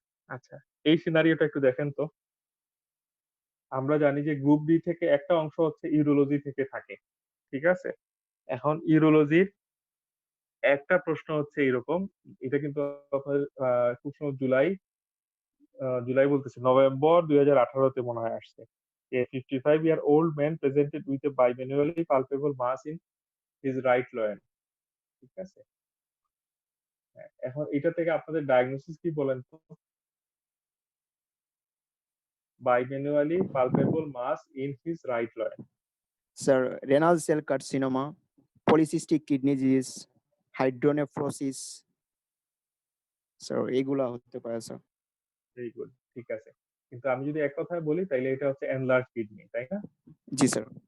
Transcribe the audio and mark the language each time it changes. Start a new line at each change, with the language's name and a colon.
Bangla: আচ্ছা, এই সিনারিওটা একটু দেখেন তো। আমরা জানি যে গ্রুপ ডি থেকে একটা অংশ হচ্ছে ইউরোলজি থেকে থাকে। ঠিক আছে? এখন ইউরোলজির একটা প্রশ্ন হচ্ছে এরকম, এটা কিন্তু আপনাদের খুব সম্ভব জুলাই বলতেছি নভেম্বর ২০১৮ তে মনে হয় আসছে।
English: A 55-year-old man presented with a bimanually palpable mass in his right loin.
Bangla: ঠিক আছে? হ্যাঁ, এখন এটা থেকে আপনাদের ডায়াগনোসিস কি বলেন তো?
English: Bimanually palpable mass in his right loin.
Bangla: Sir renal cell carcinoma, polycystic kidney disease, hydronephrosis, sir এগুলা হতে পারে স্যার। Very good. ঠিক আছে। কিন্তু আমি যদি এক কথায় বলি তাইলে এটা হচ্ছে এনলার্জ কিডনি, তাই না? জি স্যার।